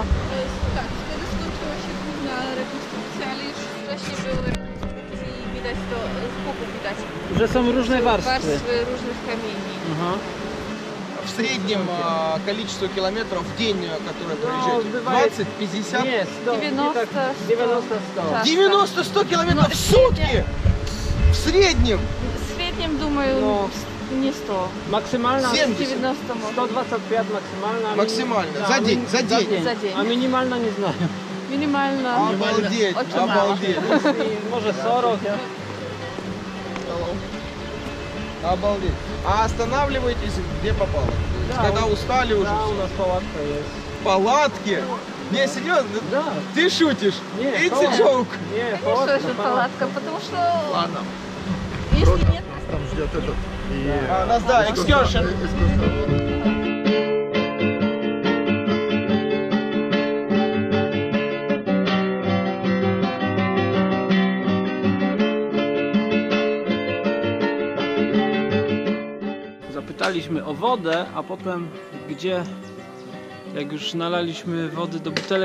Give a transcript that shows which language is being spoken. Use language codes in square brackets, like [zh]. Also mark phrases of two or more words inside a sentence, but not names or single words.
[pl] Tak, wtedy skończyła się główna rekonstrukcja, ale już wcześniej były rekonstrukcje i widać to, z boku widać Że są różne warstwy. warstwy różnych kamieni. Aha. [ru] В среднем количество километров в день, которые [pl] No, [ru] проезжаете? [pl] bywaje... 20, 50? Nie, 100. 90, nie tak, 90-100. Tak. [ru] 90-100 километров в сутки! В среднем! [pl] W średnim думаю, No. nie 100. Maksymalna 70. 90 może. 125 maksymalna. Maksymalna. a Za dzień, za dzień. Za dzień. A minimalna nie znają. Minimalna. [ru] Обалдеть, Очень мало. обалдеть. [pl] I może 40. [ru] Обалдеть. А останавливаетесь где попало? Да, Когда устали уже? Да, у нас палатка есть. Палатки? Не, серьезно? Да. Ты шутишь? Не, [en] It's a [ru] палатка. [en] joke. [ru] Не, Конечно палатка, же палатка, потому что Ладно. если нет, Там ждет этот. И Нас, да, excursion. [pl] Zapytaliśmy o wodę, a potem gdzie, jak już nalaliśmy wody do butelek,